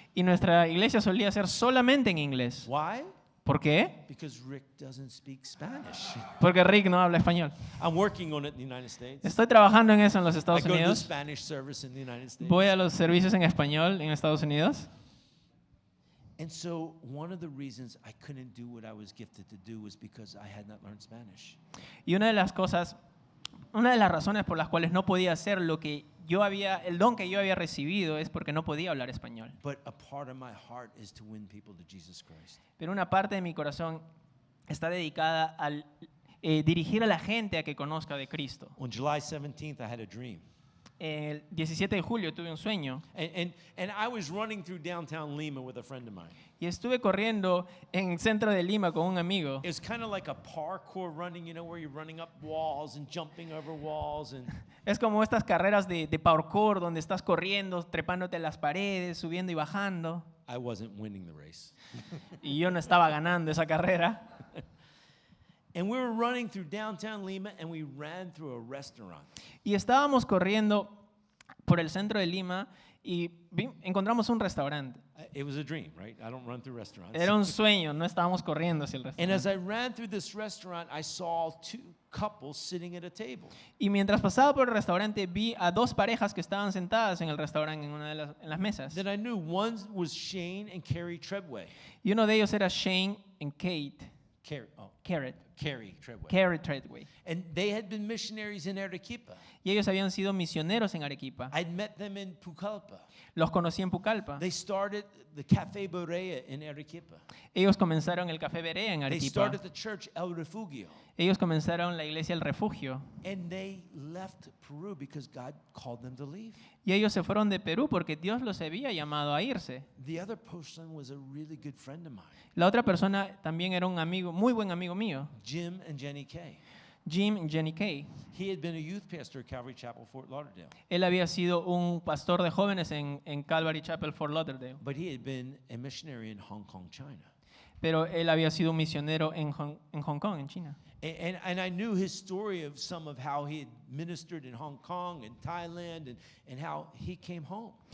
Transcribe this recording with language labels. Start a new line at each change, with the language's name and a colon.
Spanish: Y nuestra iglesia solía ser solamente en inglés.
English: Why?
Spanish: ¿Por qué?
English: Because Rick doesn't speak Spanish.
Spanish: Porque Rick no habla español.
English: I'm working on it in the United States.
Spanish: Estoy trabajando en eso en los
English: I
Spanish: Estados
English: go to the
Spanish: Unidos.
English: Spanish service in the United States.
Spanish: Voy a los servicios en español en Estados Unidos.
English: And so one of the reasons I couldn't do what I was gifted to do was because I had not learned Spanish.
Spanish: Y una de las razones por las cuales no podía hacer el don que yo había recibido es porque no podía hablar español.
English: But a part of my heart is to win people to Jesus Christ.
Spanish: Pero una parte de mi corazón está dedicada al dirigir a la gente a que conozca de Cristo.
English: On July 17th, I had a dream.
Spanish: El 17 de julio tuve un sueño
English: And I was running through downtown Lima with a friend of mine.
Spanish: y estuve corriendo en el centro de Lima con un amigo.
English: It was kind of like a parkour running, you know, where you're running up walls and jumping over walls. And
Spanish: Es como estas carreras de parkour donde estás corriendo, trepándote a las paredes, subiendo y bajando.
English: I wasn't winning the race.
Spanish: Y yo no estaba ganando esa carrera.
English: And we were running through downtown Lima and we ran through a restaurant.
Spanish: Y estábamos corriendo por el centro de Lima y encontramos un restaurante.
English: It was a dream, right? I don't run through restaurants.
Spanish: Era un sueño, no estábamos corriendo hacia el
English: And as
Spanish: restaurante.
English: I ran through this restaurant, I saw two couples sitting at a table.
Spanish: Y mientras pasaba por el restaurante vi a dos parejas que estaban sentadas en el restaurante en una de las mesas.
English: Then I knew one was Shane and Carrie Treadway.
Spanish: Y uno de ellos era Shane y Kate Carrie Treadway. Carrie Treadway.
English: And they had been missionaries in Arequipa.
Spanish: Y ellos habían sido misioneros en Arequipa.
English: I'd met them in Pucallpa.
Spanish: Los conocí en Pucallpa.
English: They started the Café Borea in Arequipa.
Spanish: Ellos comenzaron el Café Berea en
English: They
Spanish: Arequipa.
English: started the church El Refugio.
Spanish: Ellos comenzaron la iglesia El Refugio.
English: And they left Peru because God called them to leave.
Spanish: Y ellos se fueron de Perú porque Dios los había llamado a irse.
English: The other person was a really good friend of mine,
Spanish: La otra persona también era un amigo, muy buen amigo mío.
English: Jim and Jenny Kay.
Spanish: Jim Jenny Kay.
English: He had been a youth pastor at Calvary Chapel, Fort Lauderdale,
Spanish: Él había sido un pastor de jóvenes en Calvary Chapel, Fort Lauderdale,
English: but he had been a missionary in Hong Kong, China.
Spanish: pero él había sido un misionero en Hong Kong, en China.
English: And I knew his story of some of how he had ministered in Hong Kong and Thailand and how he came home.